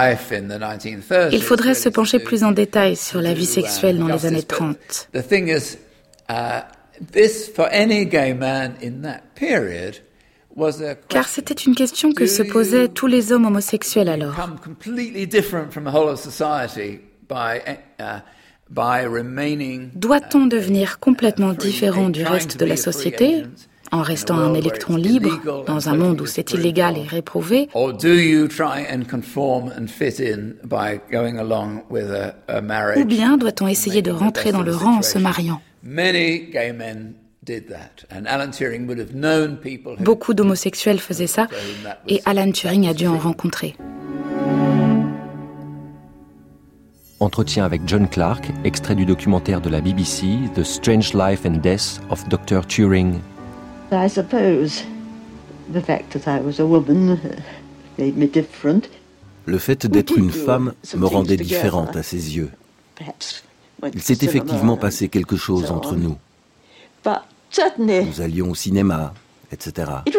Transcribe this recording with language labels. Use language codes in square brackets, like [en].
[fr] Il faudrait se pencher plus en détail sur la vie sexuelle dans les années 30. [en] The thing is, this for any gay man in that period. [fr] Car c'était une question que se posaient tous les hommes homosexuels alors. Doit-on devenir complètement différent du reste de la société en restant un électron libre dans un monde où c'est illégal et réprouvé? [en] Or do you try and conform and fit in by going along with a marriage? [fr] Ou bien doit-on essayer de rentrer dans le rang en se mariant? [en] Many gay men did that, and Alan Turing would have known people. [fr] Beaucoup d'homosexuels faisaient ça, et Alan Turing a dû en rencontrer. Entretien avec Joan Clark, extrait du documentaire de la BBC, The Strange Life and Death of Dr. Turing. [en] I suppose the fact that I was a woman made me different. [fr] Le fait d'être une femme me rendait différente à ses yeux. Il s'est effectivement passé quelque chose entre nous. Nous allions au cinéma, etc.